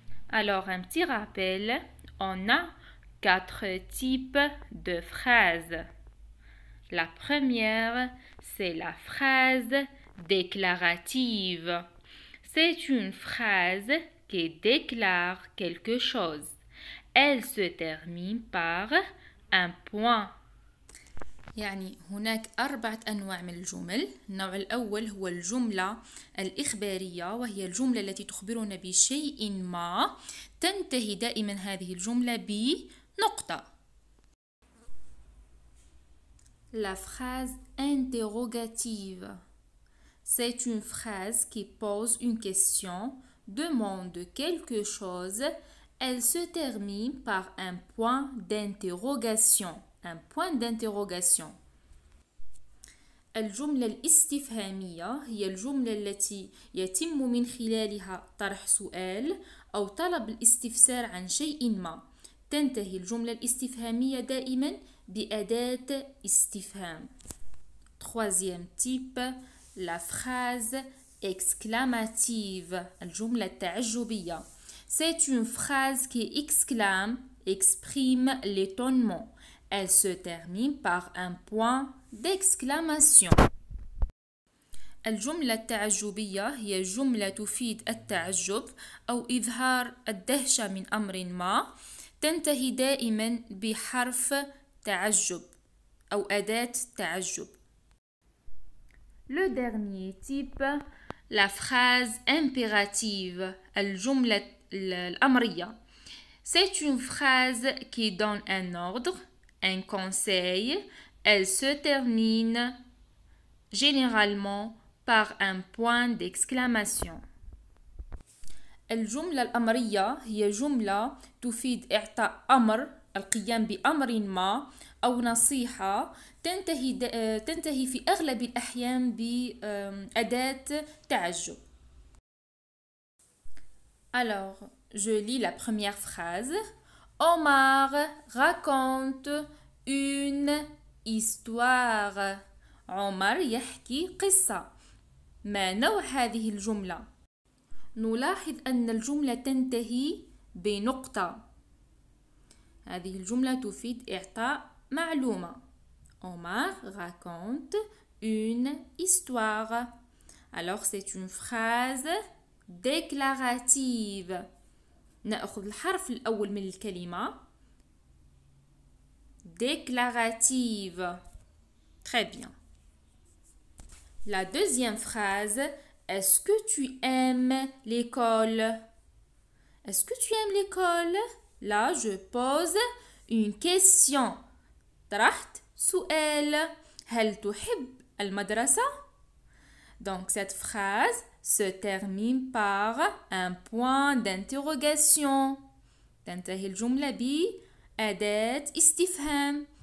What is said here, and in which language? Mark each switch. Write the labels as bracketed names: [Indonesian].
[French] Alors, un petit rappel, on a 4 types de phrases. La première, c'est la phrase déclarative. C'est une phrase qui déclare quelque chose. Elle se termine par un point. [Arabic] يعني هناك 4 أنواع من الجمل. النوع الأول هو الجملة الإخبارية، وهي الجملة التي تخبرنا بشيء ما. تنتهي دائما هذه الجملة بنقطة. [French] La phrase interrogative. C'est une phrase qui pose une question, demande quelque chose. Elle se termine par un point d'interrogation. Un point d'interrogation. [Arabic] الجملة الاستفهامية هي الجملة التي يتم من خلالها طرح سؤال أو طلب الاستفسار عن شيء ما. تنتهي الجملة الاستفهامية دائما بأداة استفهام. [French] Troisième type, la phrase exclamative. [Arabic] الجملة التعجبية. [French] C'est une phrase qui exclame, exprime l'étonnement. Elle se termine par un point d'exclamation. [Arabic] الجملة التعجبية هي جملة تفيد التعجب أو إظهار الدهشة من أمر ما. تنتهي دائما بحرف تعجب أو أداة تعجب. [French] Le dernier type, la phrase impérative. [Arabic] الجملة الأمرية. [French] C'est une phrase qui donne un ordre, un conseil. Elle se termine généralement par un point d'exclamation. [Arabic] الجملة الأمرية هي جملة تفيد إعطاء أمر، القيام بأمر ما أو نصيحة. تنتهي في أغلب الأحيان بأداة تعجب. [French] Alors, je lis la première phrase. Omar raconte une histoire. [Arabic] عمر يحكي قصة. ما نوع هذه الجملة؟ نلاحظ أن الجملة تنتهي بنقطة. هذه الجملة تفيد إعطاء معلومة. [French] Omar raconte une histoire. Alors c'est une phrase déclarative. [Arabic] نأخذ الحرف الأول من الكلمة. [French] Déclarative. Très bien. La deuxième phrase. Est-ce que tu aimes l'école? Est-ce que tu aimes l'école? Là, je pose une question. [Arabic] طرحت سؤال. هل تحب المدرسة? [French] Donc, cette phrase se termine par un point d'interrogation. [Arabic] تنتهي الجملة بأداة استفهام.